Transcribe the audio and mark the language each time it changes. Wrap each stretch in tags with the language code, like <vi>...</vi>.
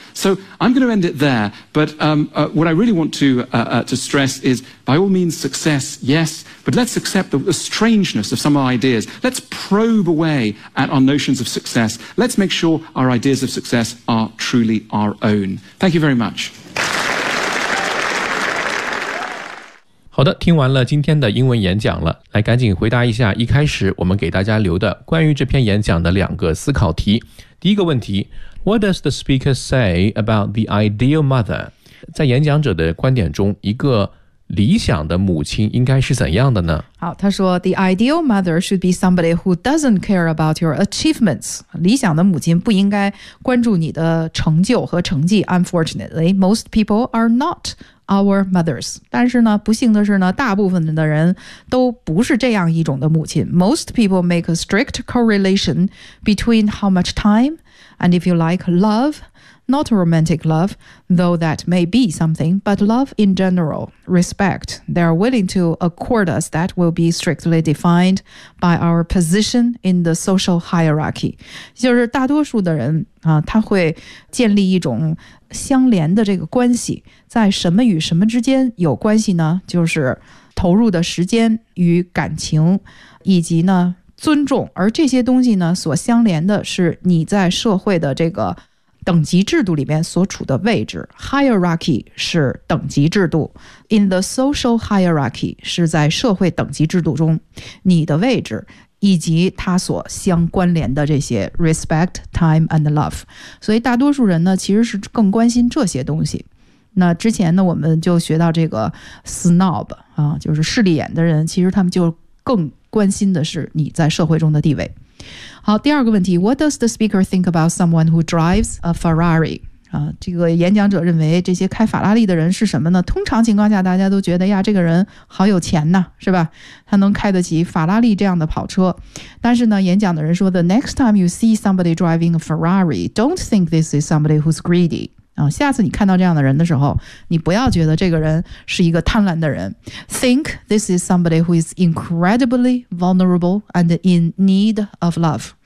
<en>So I'm going to end it there, but what I really want to stress is, by all means, success, yes, but let's accept the strangeness of some of our ideas. Let's probe away at our notions of success. Let's make sure our ideas of success are truly our own. Thank you very much.</en> <zh>好的，听完了今天的英文演讲了，来赶紧回答一下一开始我们给大家留的关于这篇演讲的两个思考题。第一个问题，</zh> <en>What does the speaker say about the ideal mother?</en> <zh>在演讲者的观点中，一个理想的母亲应该是怎样的呢？好，他说</zh> <en>The ideal mother should be somebody who doesn't care about your achievements.</en> <zh>理想的母亲不应该关注你的成就和成绩。</zh> <en>Unfortunately, most people are not our mothers.</en> <zh>但是呢，不幸的是呢，大部分的人都不是这样一种的母亲。</zh> <en>Most people make a strict correlation between how much timeAnd if you like love, not romantic love, though that may be something, but love in general, respect, they are willing to accord us that will be strictly defined by our position in the social hierarchy.</en> <zh>就是大多数的人、他会建立一种相连的这个关系，在什么与什么之间有关系呢？就是投入的时间与感情，以及呢尊重，而这些东西呢，所相连的是你在社会的这个等级制度里面所处的位置。 Hierarchy 是等级制度 ，</zh> <en>in the social hierarchy</en> <zh>是在社会等级制度中你的位置以及它所相关联的这些</zh> <en>respect, time and love。</en> <zh>所以大多数人呢，其实是更关心这些东西。那之前呢，我们就学到这个 snob 啊，就是势利眼的人，其实他们就更。关心的是你在社会中的地位。好，第二个问题</zh> <en>，What does the speaker think about someone who drives a Ferrari？</en> <zh>啊，这个演讲者认为这些开法拉利的人是什么呢？通常情况下，大家都觉得呀，这个人好有钱呐，是吧？他能开得起法拉利这样的跑车。但是呢，演讲的人说</zh> <en>，The next time you see somebody driving a Ferrari， don't think this is somebody who's greedy。</en> <zh>下次你看到这样的人的时候，你不要觉得这个人是一个贪婪的人。</zh> <en>Think this is somebody who is incredibly vulnerable and in need of love.</en>